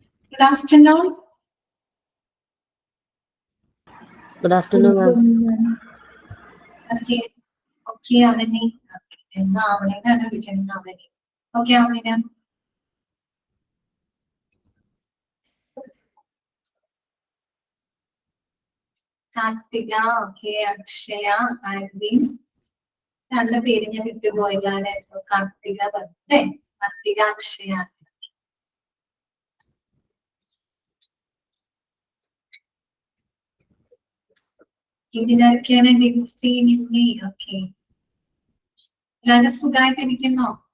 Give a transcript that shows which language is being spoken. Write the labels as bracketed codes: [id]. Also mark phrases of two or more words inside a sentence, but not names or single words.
[en] Good afternoon. Good afternoon, ma'am. Okay. Okay, Avani. Okay, Avani. Okay, Avani. Kartika, okay, Akshaya, Arvind. [ml] രണ്ട് പേര് ഞാൻ വിട്ടുപോയതാണ്. കാർത്തിക പറഞ്ഞേ, കാർത്തിക, അക്ഷയ. ഇതിനൊക്കെയാണ് ലിൻസി, നിമ്മി. ഓക്കെ, എല്ലാവരും സുഖമായിട്ടിരിക്കുന്നോ?